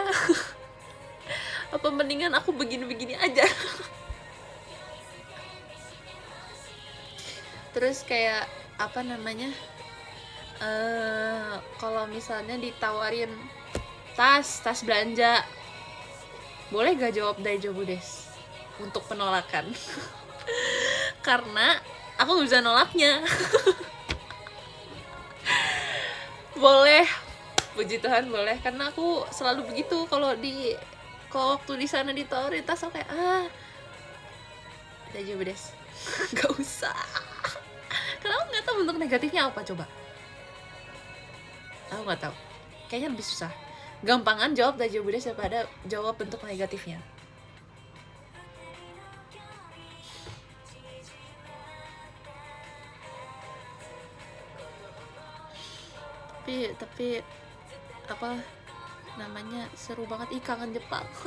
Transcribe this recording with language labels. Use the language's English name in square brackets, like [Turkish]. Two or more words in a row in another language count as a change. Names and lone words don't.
[Indonesian] Apa mendingan aku begini-begini aja. Terus kayak apa namanya, kalau misalnya ditawarin tas belanja, boleh gak jawab [Japanese] 大丈夫です [Indonesian] untuk penolakan? Karena aku gak bisa nolaknya. Boleh, puji Tuhan boleh, karena aku selalu begitu kalau waktu di sana ditawarin tas, aku kayak [Japanese] 大丈夫です. [Indonesian] Gak usah. Karena aku nggak tahu bentuk negatifnya apa, coba. Aku nggak tahu. Kayaknya lebih susah. Gampangan jawab [Japanese] 大丈夫です [Indonesian] daripada jawab bentuk negatifnya. Tapi apa namanya, seru banget, kangen Jepang.